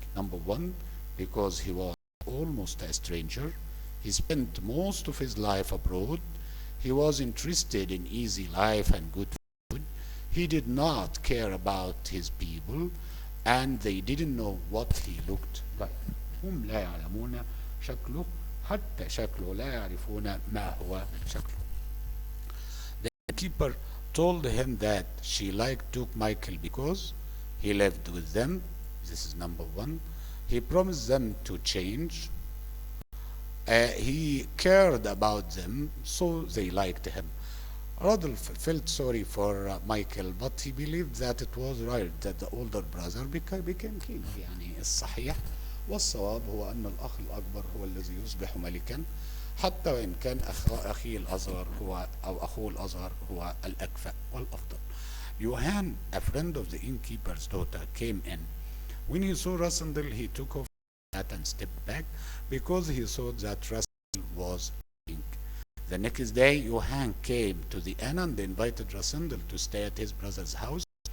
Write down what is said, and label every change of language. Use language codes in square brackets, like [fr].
[en] Number one, because he was almost a stranger. He spent most of his life abroad. He was interested in easy life and good food. He did not care about his people, and they didn't know what he looked like. [ar] هم لا يعلمون شكله، حتى شكله لا يعرفون ما هو شكله. [en] The innkeeper told him that she liked Duke Michael because he lived with them. This is number one. He promised them to change. He cared about them, so they liked him. Rudolph felt sorry for Michael, but he believed that it was right that the older brother became king. [ar] يعني الصحيح والصواب هو أن الأخ الأكبر هو الذي يصبح ملكا، حتى وإن كان أخيه الأصغر هو أو أخوه الأصغر هو الأكفأ والأفضل. [en] Johann, a friend of the innkeeper's daughter, came in. When he saw Rassendel, he took off his hat and stepped back because he thought that Rassendel was king. The next day, Johann came to the inn and invited Rassendel to stay at his brother's house.